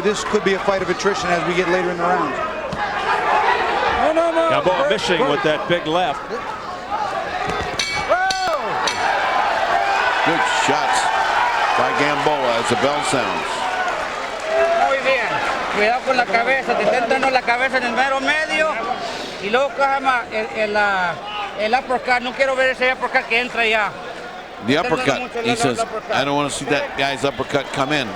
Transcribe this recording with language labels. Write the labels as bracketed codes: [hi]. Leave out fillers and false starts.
[en] This could be a fight of attrition as we get later in the rounds. Gamboa missing with that big left. Good shots by Gamboa as the bell sounds. [es] Muy bien. Cuidado con la cabeza. Te está entrando la cabeza en el mero medio. Y luego coja el uppercut. No quiero ver ese uppercut que entra ya. [en] The uppercut, he says, I don't want to see that guy's uppercut come in.